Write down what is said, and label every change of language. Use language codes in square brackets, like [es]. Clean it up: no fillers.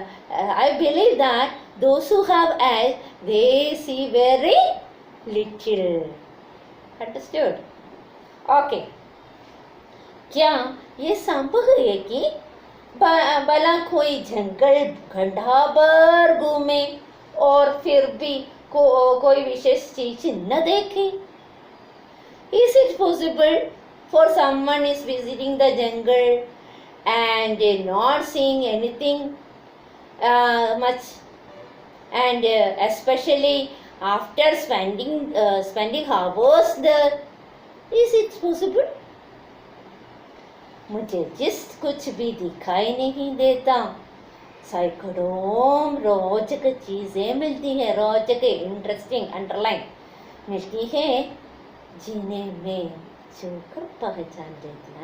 [en] I believe that those who have eyes, they see very little. Understood? Okay. [hi] क्या ये संभव है कि भला कोई जंगल घंटा भर घूमे और फिर भी कोई विशेष चीज न देखे? [en] Is it possible for someone is visiting the jungle and not seeing anything much, and especially after spending hours there? Is it possible? [hi] मुझे जिस कुछ भी दिखाई नहीं देता, सैकड़ों रोचक चीजें मिलती है, रोचक [en] interesting underline [hi] मिलती है, जिन्हें मैं छूकर पहचान लेती.